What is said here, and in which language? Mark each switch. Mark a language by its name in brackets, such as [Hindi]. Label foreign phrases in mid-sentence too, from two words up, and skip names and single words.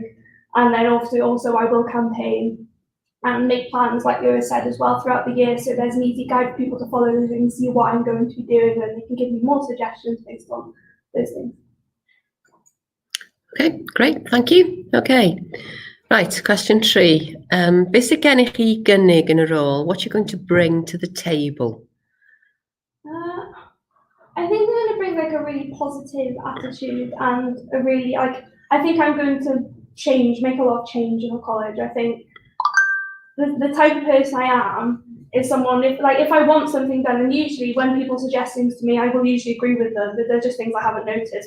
[English] And then also I will campaign and make plans, like Lewis said, as well throughout the year. So there's an easy guide for people to follow and see what I'm going to be doing, and they can give me more suggestions based on those things. Okay, great, thank you. Okay. Right, question 3. [Welsh] Beth sydd gennych chi gynnig yn y rôl? [English] What you're going to bring to the table? I think I'm going to bring a really positive attitude and a really I think I'm going to make a lot of change in our college. I think the type of person I am is someone, if I want something done, and usually when people suggest things to me, I will usually agree with them, but they're just things I haven't noticed.